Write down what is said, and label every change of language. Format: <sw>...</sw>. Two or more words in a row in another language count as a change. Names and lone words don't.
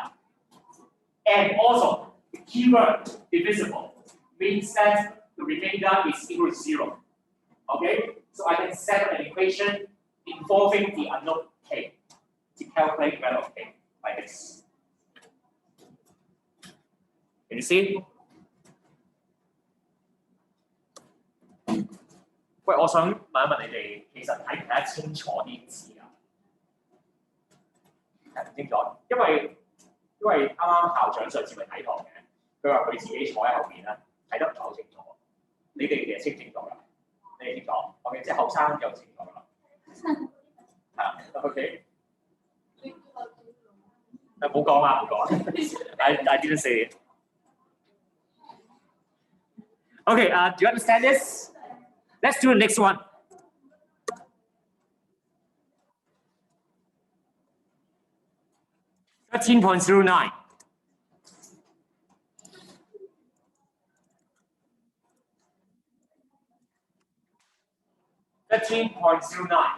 <en>And also, the keyword divisible means that the remainder is equal to 0. Okay, so I can set up an equation involving the unknown k to calculate the value of k like this. Can you see?</en> <yue>喂，我想問一問你哋，其實睇唔睇得清楚啲字啊？睇唔清楚，因為啱啱校長上次咪睇堂嘅，佢話佢自己坐喺後邊啦，睇得唔係好清楚。你哋其實清唔清楚㗎？你哋清楚？OK， 即係後生又清楚啦。係啊 ，OK。冇講啊，冇講。</yue> <en>I didn't say it. Okay, do you understand this? Let's do the next one. $13.09. $13.09.</en>